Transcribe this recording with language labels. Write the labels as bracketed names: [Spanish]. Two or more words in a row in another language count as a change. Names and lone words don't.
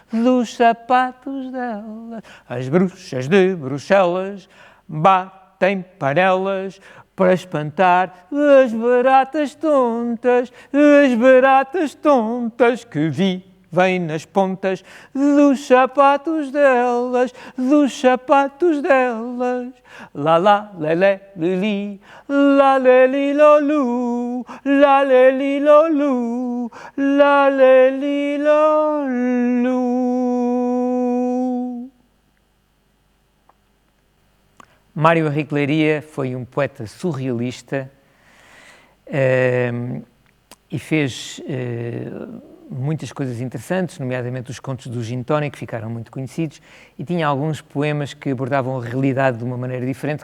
[Portuguese] As bruxas de Bruxelas batem panelas para espantar as baratas tontas que vivem nas pontas dos sapatos delas, La la, lele, lili, la leli lolu, la leli lolu, la leli lolu. Mário Henrique Leiria foi um poeta surrealista e fez muitas coisas interessantes, nomeadamente os contos do Gin Tonic, que ficaram muito conhecidos, e tinha alguns poemas que abordavam a realidade de uma maneira diferente.